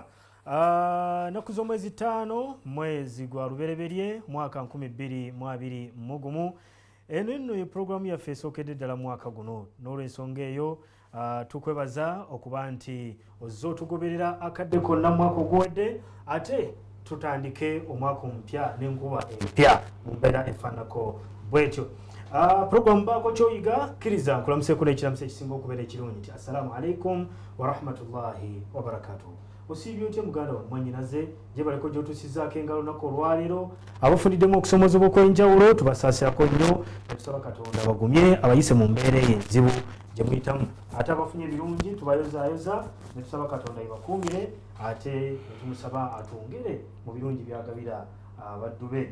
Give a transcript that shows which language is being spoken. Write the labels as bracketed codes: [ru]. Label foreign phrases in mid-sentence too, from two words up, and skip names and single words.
[lg] Naku z'omwezi 5 mwezi gwa lubereberye mwaka 2021 eno nno ye programu yaffe esookedde ddala mwaka guno n'olw'ensonga eyo tukwebaza okuba nti ozze otugoberera akadde konna mwaka oguwedde ate tutandike omwaka omupya n'enkuba empya mu mbeera efaanako bwetyo. Programu baako kyoyiga kkiriza nkulamuseeko n'ekiramuso ekisinga okubeera ekirungi nti [ar] السلام عليكم ورحمة الله وبركاته. [lg] Osiibye otya muganda wa mwannyinaze gye baleko gy'otuusizzaako engalo olunaku olwaleero abafuniddemu okusomozebwa okw'enjawulo tubasaasirako nnyo netusaba Katonda bagumye abayise mu mbeera enzibu gye muyitamu ate abafunye ebirungi tubayozaayoza netusaba Katonda yebakuumire ate netumusaba atwongere mu birungi byagabira abaddu be.